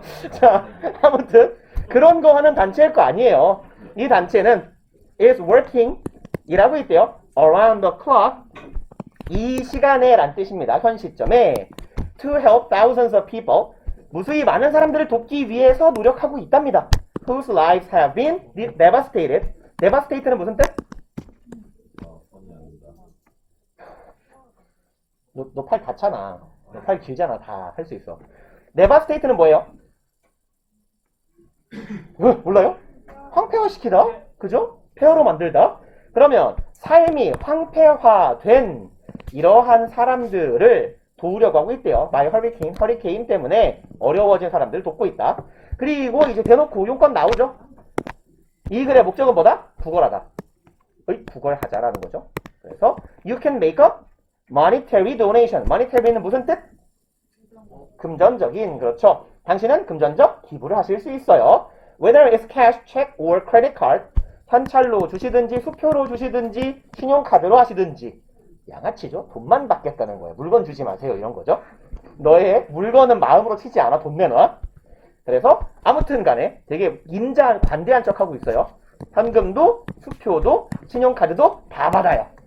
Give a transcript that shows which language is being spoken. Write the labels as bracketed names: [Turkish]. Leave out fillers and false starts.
[Korean] 자, 아무튼 그런 거 하는 단체일 거 아니에요. 이 단체는 [English] is working [Korean] 이라고 있대요. [English] around the clock. [Korean] 이 시간에 란 뜻입니다. 현 시점에 [English] to help thousands of people. [Korean] 무수히 많은 사람들을 돕기 위해서 노력하고 있답니다. [English] whose lives have been devastated. [Korean] devastated는 무슨 뜻? 너 팔 닿잖아. 너 팔 길잖아. 다 할 수 있어. devastate는 뭐예요? 몰라요? 황폐화시키다? 그죠? 폐허로 만들다? 그러면 삶이 황폐화된 이러한 사람들을 도우려고 하고 있대요. 마이 허리케인 때문에 어려워진 사람들을 돕고 있다. 그리고 이제 대놓고 용건 나오죠? 이 글의 목적은 뭐다? 구걸하다. 구걸하자라는 거죠. [English] 그래서 you can make a monetary donation. [Korean] monetary는 무슨 뜻? 금전적인. 그렇죠. 당신은 금전적 기부를 하실 수 있어요. [English] Whether it's cash, check, or credit card. [Korean] 현찰로 주시든지 수표로 주시든지 신용카드로 하시든지. 양아치죠. 돈만 받겠다는 거예요. 물건 주지 마세요. 이런 거죠. 너의 물건은 마음으로 치지 않아. 돈 내놔. 그래서 아무튼 간에 되게 인자한 관대한 척하고 있어요. 현금도 수표도 신용카드도 다 받아요.